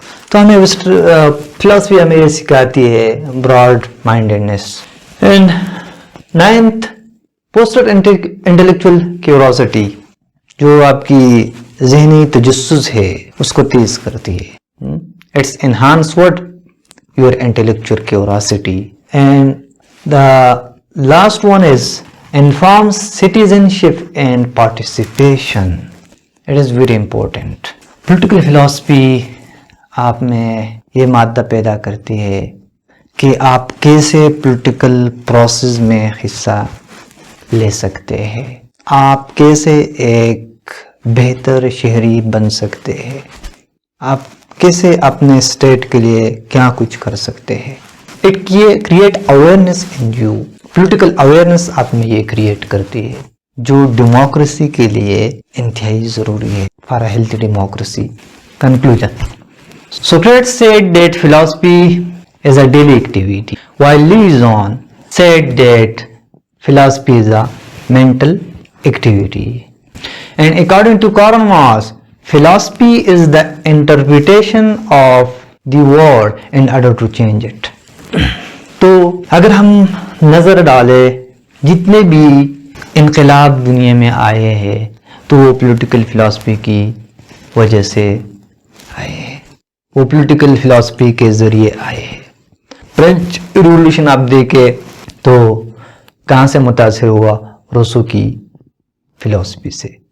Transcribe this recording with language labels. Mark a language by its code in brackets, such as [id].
[ur] تو ہمیں فلاسفی ہمیں یہ سکھاتی ہے Broad mindedness. [en] and 9th, foster intellectual curiosity, [ur] جو آپ کی ذہنی تجسس ہے اس کو تیز کرتی ہے. [en] It's enhance what? Your intellectual curiosity. And the last one is informs citizenship and participation. It is very important. [ur] Political philosophy آپ میں یہ مادہ پیدا کرتی ہے کہ آپ کیسے پولیٹیکل پروسیس میں حصہ لے سکتے ہیں, آپ کیسے ایک بہتر شہری بن سکتے ہیں, آپ کیسے اپنے اسٹیٹ کے لیے کیا کچھ کر سکتے ہیں. [en] It create awareness in you. [ur] Political awareness آپ میں یہ کریٹ کرتی ہے جو ڈیموکریسی کے لیے انتہائی ضروری ہے, [en] For a healthy democracy. Conclusion. Socrates said that philosophy is a daily activity, while Liaison said that philosophy is a mental activity. And according to Karl Marx, philosophy is the interpretation of the world in order to change it. [ur] تو اگر ہم نظر ڈالیں جتنے بھی انقلاب دنیا میں آئے ہیں تو وہ پولیٹیکل فلاسفی کی وجہ سے آئے ہیں, وہ پولیٹیکل فلاسفی کے ذریعے آئے ہیں. فرینچ ریولوشن آپ دیکھیں تو کہاں سے متاثر ہوا؟ روسو کی فلاسفی سے.